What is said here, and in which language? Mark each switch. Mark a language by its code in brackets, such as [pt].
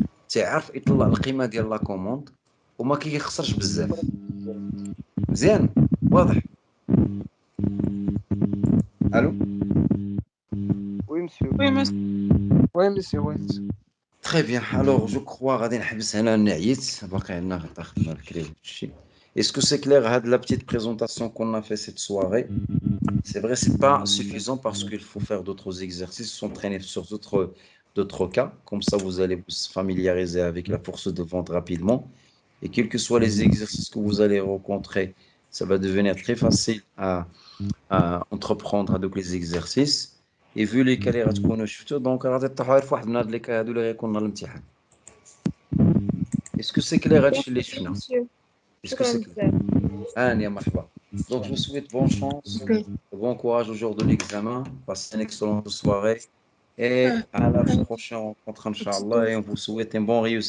[ar] تيعرف يطلع القيمه ديال لا كوموند وما كيخسرش بزاف. مزيان واضح. الو [fr] وي مسيو. وي مسيو. Très bien. Alors, je crois [ar] غادي نحبس هنا نعيت باقي عندنا غدا خدمة بكري وهادشي. [fr] Est-ce que c'est clair la petite présentation qu'on a fait cette soirée? C'est vrai, c'est pas suffisant parce qu'il faut faire d'autres exercices, s'entraîner sur d'autres cas. Comme ça, vous allez vous familiariser avec la force de vente rapidement. Et quels que soient les exercices que vous allez rencontrer, ça va devenir très facile à entreprendre avec les exercices. Et vu les cas [ar] اللي غتكونوا شفتوا دونك غادي تطيحوا غير في واحد من هاد لي كا هادو اللي غيكون نهار الامتحان. [fr] Est-ce que c'est clair [ar] هادشي اللي شفنا؟ [fr] Est-ce que [ar] شكرا [fr] c'est clair? [ar] بزاف. Anne, مرحبا. [fr] Donc je vous souhaite bonne chance, bon courage au jour de l'examen, passez une excellente soirée et à la prochaine rencontre Inch'Allah et on vous souhaite un bon réussite.